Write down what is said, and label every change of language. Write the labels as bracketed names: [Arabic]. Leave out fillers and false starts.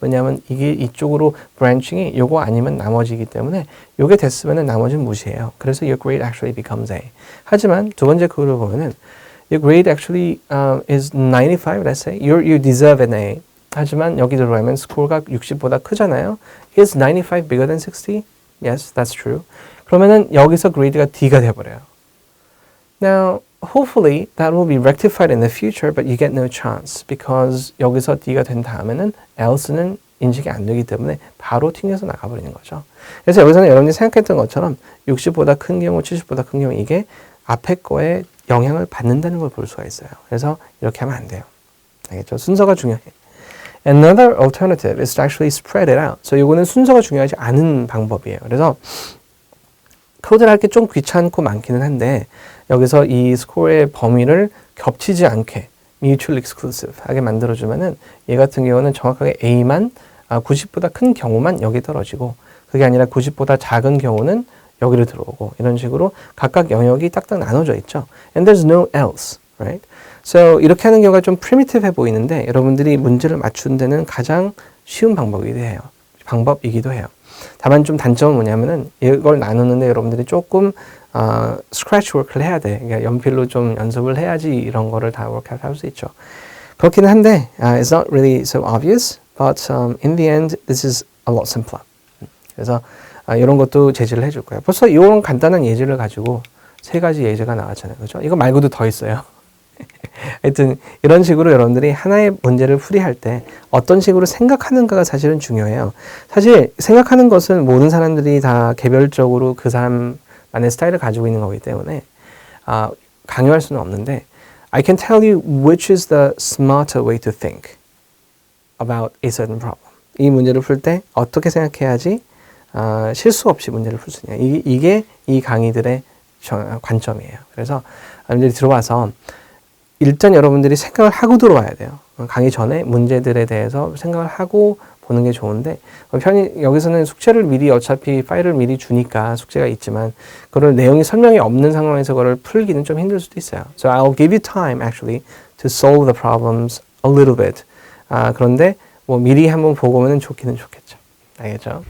[Korean] 왜냐하면 이게 이쪽으로 branching이 요거 아니면 나머지이기 때문에 요게 됐으면은 나머지는 무시해요. 그래서 [English] your grade actually becomes A. [Korean] 하지만 두 번째 그걸 보면은 [English] your grade actually is 95, let's say. You deserve an A. [Korean] 하지만 여기 들어가면 스코어가 60보다 크잖아요. [English] Is 95 bigger than 60? Yes, that's true. [Korean] 그러면은 여기서 그레이드가 D가 돼버려요. [English] Now, hopefully that will be rectified in the future, but you get no chance because [Korean] 여기서 D가 된 다음에는 else는 인식이 안 되기 때문에 바로 튕겨서 나가버리는 거죠. 그래서 여기서는 여러분이 생각했던 것처럼 60보다 큰 경우, 70보다 큰 경우 이게 앞에 거에 영향을 받는다는 걸 볼 수가 있어요. 그래서 이렇게 하면 안 돼요. 알겠죠? 순서가 중요해. [English] Another alternative is to actually spread it out. [Korean] So 이거는 순서가 중요하지 않은 방법이에요. 그래서 코드를 할 게 좀 귀찮고 많기는 한데 여기서 이 스코어의 범위를 겹치지 않게 mutual exclusive 하게 만들어주면은 얘 같은 경우는 정확하게 A만 90보다 큰 경우만 여기 떨어지고 그게 아니라 90보다 작은 경우는 여기로 들어오고 이런 식으로 각각 영역이 딱딱 나눠져 있죠. [English] And there's no else, right? [Korean] So 이렇게 하는 경우가 좀 primitive 해 보이는데 여러분들이 문제를 맞추는 데는 가장 쉬운 방법이기도 해요. 다만 좀 단점은 뭐냐면은 이걸 나누는데 여러분들이 조금 scratch work를 해야 돼. 그러니까 연필로 좀 연습을 해야지 이런 거를 다 workout 할 수 있죠. 그렇기는 한데 [English] it's not really so obvious, but in the end this is a lot simpler. [Korean] 그래서 이런 것도 제시를 해줄 거예요. 벌써 이런 간단한 예제를 가지고 3가지 예제가 나왔잖아요. 그렇죠? 이거 말고도 더 있어요. 하여튼 이런 식으로 여러분들이 하나의 문제를 풀이할 때 어떤 식으로 생각하는가가 사실은 중요해요. 사실 생각하는 것은 모든 사람들이 다 개별적으로 그 사람만의 스타일을 가지고 있는 거기 때문에 강요할 수는 없는데 [English] I can tell you which is the smarter way to think about a certain problem. [Korean] 이 문제를 풀 때 어떻게 생각해야지 실수 없이 문제를 풀 수 있냐. 이게 이 강의들의 관점이에요. 그래서 여러분들이 들어와서 일단 여러분들이 생각을 하고 들어와야 돼요. 강의 전에 문제들에 대해서 생각을 하고 보는 게 좋은데 편히 여기서는 숙제를 미리 어차피 파일을 미리 주니까 숙제가 있지만 그걸 내용이 설명이 없는 상황에서 그걸 풀기는 좀 힘들 수도 있어요. [English] So I'll give you time actually to solve the problems a little bit. [Korean] 그런데 뭐 미리 한번 보고 오면 좋기는 좋겠죠. 알겠죠?